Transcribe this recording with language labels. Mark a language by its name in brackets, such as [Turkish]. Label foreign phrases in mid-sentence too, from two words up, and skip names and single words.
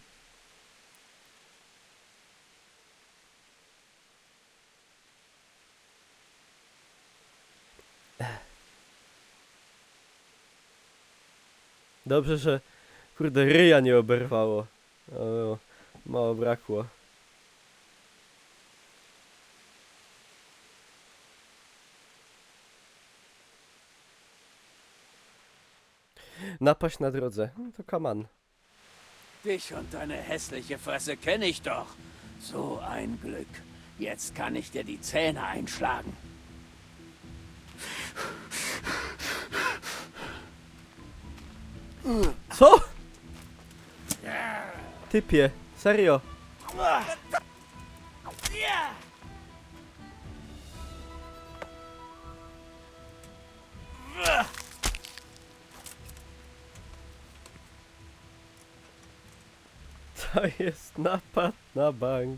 [Polish] Dobrze, że kurde ryja nie oberwało. O, mało brakło. Napaść na drodze. No to kaman. [German] Dich und deine hässliche Fresse kenne ich doch. So ein Glück. Jetzt kann ich dir die Zähne einschlagen. [Polish] Co? Typie, serio? To jest napad na bank.